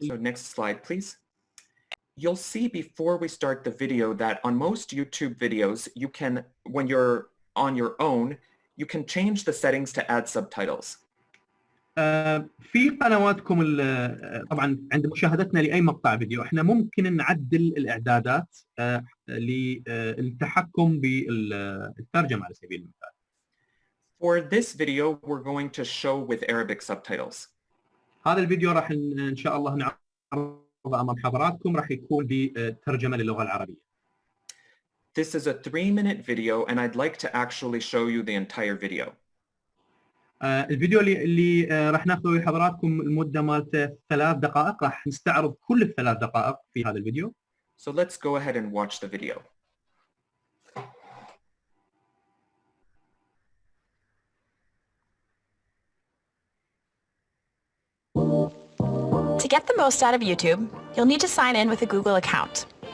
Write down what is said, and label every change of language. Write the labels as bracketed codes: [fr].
[en] So next slide, please. You'll see before we start the video that on most YouTube videos, you can, when you're on your own, you can change the settings to add subtitles. [ar] في قنواتكم طبعا عند مشاهدتنا لاي مقطع فيديو احنا ممكن نعدل الاعدادات للتحكم بالترجمه على سبيل المثال. [en] For this video, we're going to show with Arabic subtitles. [ar] هذا الفيديو راح ان شاء الله نعرضه امام حضراتكم، راح يكون بترجمه للغه العربيه. [en] This is a 3-minute video and I'd like to actually show you the entire video. [ar] الفيديو اللي راح ناخذه لحضراتكم المده مالته 3 دقائق، راح نستعرض كل ال3 دقائق في هذا الفيديو. [en] So let's go ahead and watch the video. To get the most out of YouTube, you'll need to sign in with a Google account.